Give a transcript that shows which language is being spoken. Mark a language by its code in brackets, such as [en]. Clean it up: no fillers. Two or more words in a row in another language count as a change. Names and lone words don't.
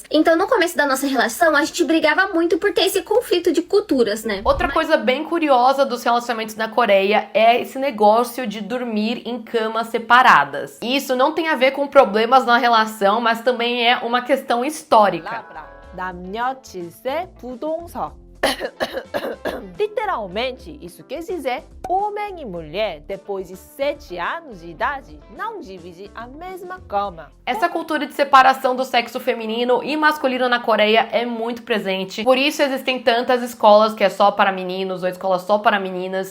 [pt] Então no começo da nossa relação, a gente brigava muito por ter esse conflito de culturas, né? Outra coisa bem curiosa perigosa dos relacionamentos na Coreia é esse negócio de dormir em camas separadas. E isso não tem a ver com problemas na relação, mas também é uma questão histórica. [ko] 남녀 질세 부동석. [pt] Literalmente, isso quer dizer homem e mulher, depois de 7 anos de idade, não dividem a mesma cama. Essa cultura de separação do sexo feminino e masculino na Coreia é muito presente. Por isso existem tantas escolas que é só para meninos ou escolas só para meninas.